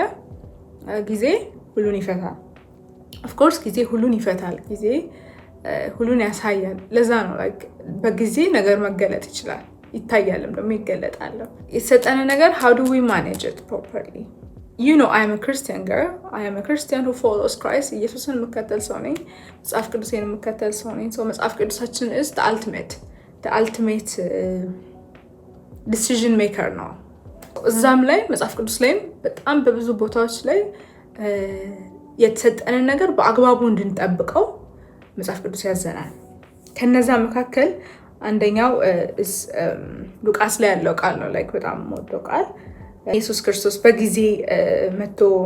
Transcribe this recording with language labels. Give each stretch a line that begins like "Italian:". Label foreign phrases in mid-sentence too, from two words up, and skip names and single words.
Amharic: ጊዜ ሁሉን ይፈታል። ኦፍኮርስ ጊዜ ሁሉን ይፈታል። ጊዜ ሁሉን ያሳያል። ለዛ ነው በጊዜ ነገር መገለጥ ይችላል፣ ይታያልም ደግሞ ይገለጣል። የተሰጠን ነገር
English: how do we manage it properly? You know, I am a Christian girl. I am a Christian who follows Christ.
Amharic: ኢየሱስን የምከተል ሰው ነኝ። መጽሐፍ ቅዱስን የምከተል ሰው ነኝ። መጽሐፍ ቅዱሳችን
English: is the ultimate decision maker
Amharic: ነው። እዛም ላይ መጽሐፍ ቅዱስ ላይም በጣም በብዙ ቦታዎች ላይ የተሰጠንን ነገር በአግባቡ እንድንጠብቀው መጽሐፍ ቅዱስ ያዘናል። ከነዛ መካከል አንደኛው ሉቃስ ላይ ያለው ቃል ነው። በጣም የምወደው ቃል ኢየሱስ ክርስቶስ በጊዜ መጥቶ